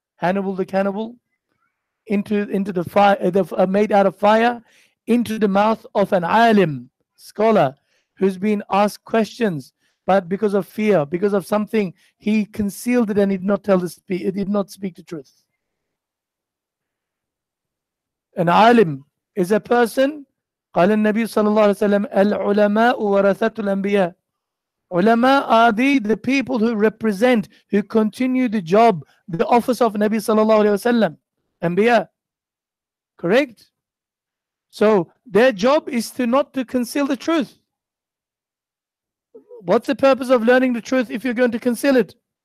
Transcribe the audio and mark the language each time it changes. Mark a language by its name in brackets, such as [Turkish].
[English] Hannibal the cannibal, into the fire, made out of fire, into the mouth of an alim, scholar, who's been asked questions, but because of fear, because of something, he concealed it and he did not speak the truth. An alim is a person, [Arabic] قال النبي صلى الله عليه وسلم العلماء ورثة الأنبياء. [English] Ulama are the people who represent, who continue the job, the office of Nabi sallallahu alaihi wasallam, Anbiya. Correct? So their job is not to conceal the truth. What's the purpose of learning the truth if you're going to conceal it?